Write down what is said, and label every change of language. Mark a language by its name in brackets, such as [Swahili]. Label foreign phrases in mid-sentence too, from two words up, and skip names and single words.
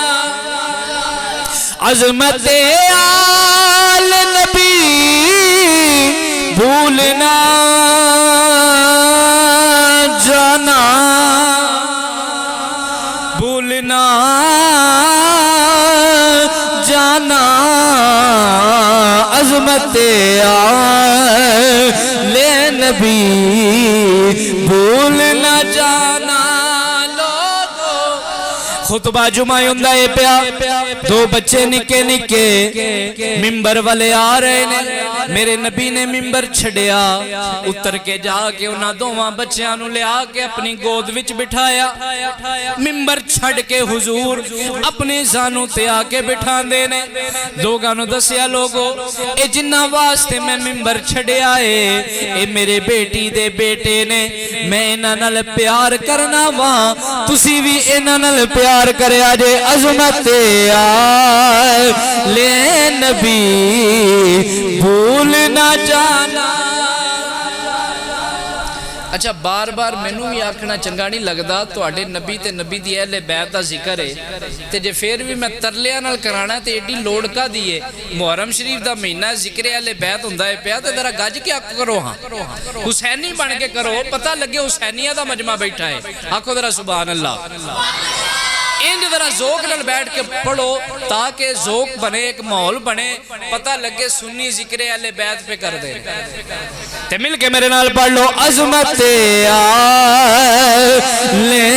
[Urdu] عظمت آل نبی بھول نہ جانا، بھول نہ جانا، عظمت آل نبی بھول نہ جانا لوگو۔ [Punjabi] خطبہ جمعہ ہوندہ ہے پیا، دو بچے نکے نکے ممبر والے آ رہے نے، میرے نبی نے ممبر چھڑیا، اتر کے جا کے انہاں دوواں بچیاں نو لے آ کے اپنی گود وچ بٹھایا، ممبر چھڑ کے حضور اپنے زانوں تے آ کے بٹھا دینے۔ لوگاں نو دسیا لوگو اے جنہ واسطے میں ممبر چھڑیا ہے اے میرے بیٹی دے بیٹے نے، میں انہاں نال پیار کرنا وہاں، تسی بھی انہاں نال پیار کرے آجے [Urdu] عظمت آل نبی بھول نہ جانا۔ [Punjabi] اچھا بار بار مینوں بھی آکھنا چنگا نہیں لگدا، تواڈے نبی تے نبی دی اہل بیت دا ذکر ہے تے جے پھر بھی میں ترلیاں نال کرانا تے ایڈی لوڑ کا دیے، محرم شریف دا مہینہ ذکر اہل بیت ہوندا ہے پیا تے ذرا گج کے کرو، ہاں حسینی بن کے کرو، پتہ لگے حسینیہ دا مجمع بیٹھا ہے، آکھو ذرا [Arabic] سبحان اللہ۔ [Punjabi] انج ذرا ذوق نال بیٹھ کے پڑھو تاکہ ذوق بنے، ایک ماحول بنے، پتہ لگے سنی ذکر اہل بیت پہ کر دے تے مل کے میرے نال پڑھ لو عظمت آل